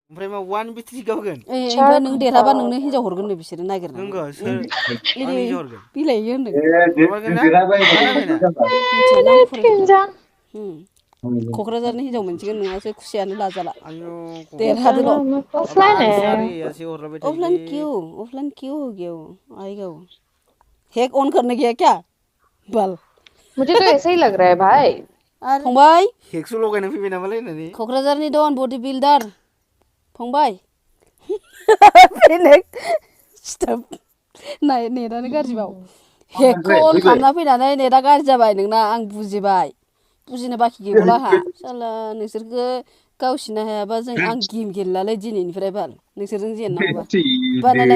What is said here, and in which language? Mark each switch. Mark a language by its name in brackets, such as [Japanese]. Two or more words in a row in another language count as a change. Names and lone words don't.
[Bodo] ओमफ्राय मा 1v3 गावगोन ओमफ्राय नों देरहाबा नोंनो हिनजाव हरगोन नो बिसोरो नागिरनानै नंगौ सोर आंनि हिनजाव हरगोन बिलाइयो होनदों हरमारगोन ना मा नांलायना मिथिया नामखौ फरायदों क'क्राझारनि हिनजाव मोनसिगोन नोंहासो खुसियानो लाजाला आयौ देरहादोल' [Hindi] अब ऐसा रे ऐसे [Bodo] हरलाबाय थायोलै [Hindi] ऑफलाइन क्यों हो गया वो आएगा वो हैक ऑन करने गया क्या बल मुझे तो ऐसा ही लग रहा है भाई [Bodo] फंबाय हेक्स' लगायना फैबाय नामालाय होननानै क'क्राझारनि दन [English] body builder [Bodo] फंबाय स्टप नेटानो गाज्रिबाव हेकखौ अन खालामना फैनानै नेटा गाज्रि जाबाय नोंना आं बुजिबाय बुजिनो बाखि गैबावला आंहा साला नोंसोरखो गावसिनो हायाबा जों आं गेम गेलेलालै दिनैनिफ्राय बाल नोंसोरजों जेननांगौबा बानालाय